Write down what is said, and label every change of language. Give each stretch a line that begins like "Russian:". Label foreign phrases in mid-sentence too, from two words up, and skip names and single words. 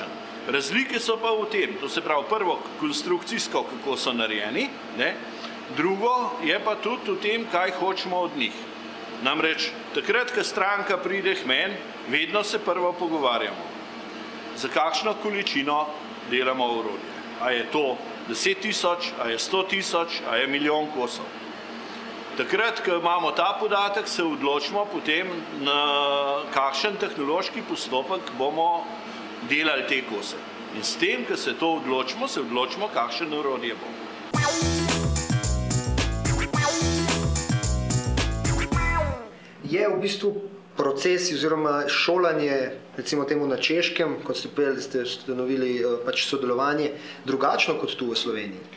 Slovenian: Razlike so pa v tem, to se pravi prvo konstrukcijsko, kako so narejeni, drugo je pa tudi v tem, kaj hočemo od njih. Namreč, takrat, ko stranka pride k meni, vedno se prvo pogovarjamo, za kakšno količino delamo orodje. A je to 10 000, a je 100 000, a je milijon kosov. Takrat, ko imamo ta podatek, se odločimo potem, na kakšen tehnološki postopek bomo delali te kose. In s tem, ko se to odločimo, kakšen orodje bo. Je v bistvu proces oziroma šolanje, recimo temu na Češkem, kot ste povedali, da ste ustanovili sodelovanje, drugačno kot tu v Sloveniji?